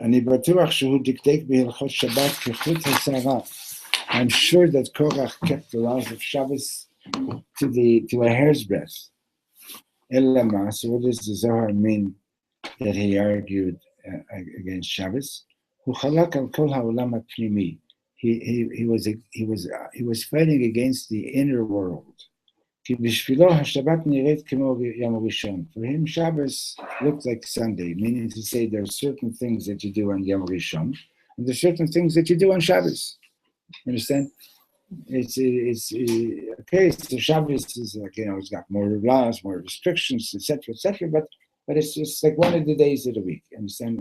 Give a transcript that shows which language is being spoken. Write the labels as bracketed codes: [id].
[he] אני בטוח שהוא דקדק בהלכות שבת כחוט השערה. [en] I'm sure that Korach kept the laws of Shabbos to a hair's breadth. Elama, so what does the Zohar mean that he argued against Shabbos? [he] הוא חלק על כל העולם הפנימי. [en] He was fighting against the inner world. [he] כי בשבילו השבת נראית כמו יום הראשון. [en] For him, Shabbos looked like Sunday, meaning to say there are certain things that you do on Yom Rishon, and there are certain things that you do on Shabbos. Understand? It's okay. So Shabbos is like, it's got more laws, more restrictions, etc., but it's just like one of the days of the week. Understand?